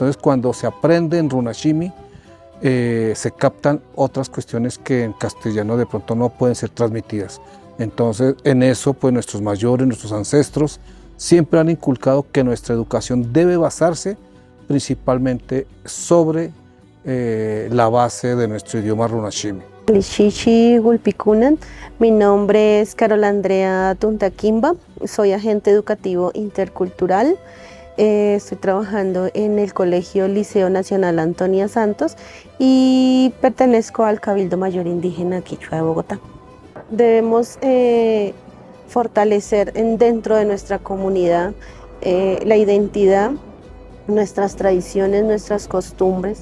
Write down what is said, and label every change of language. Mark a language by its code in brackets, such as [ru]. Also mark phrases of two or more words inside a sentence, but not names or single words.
[es] Entonces, cuando se aprende en runashimi, se captan otras cuestiones que en castellano de pronto no pueden ser transmitidas. Entonces, en eso, pues nuestros mayores, nuestros ancestros, siempre han inculcado que nuestra educación debe basarse principalmente sobre la base de nuestro idioma runashimi. Lishishi Gulpikunan, mi nombre es Carol Andrea Tuntaquimba, soy agente educativo intercultural, estoy trabajando en el Colegio Liceo Nacional Antonia Santos y pertenezco al Cabildo Mayor Indígena Quichua de Bogotá. Debemos fortalecer dentro de nuestra comunidad la identidad, nuestras tradiciones, nuestras costumbres.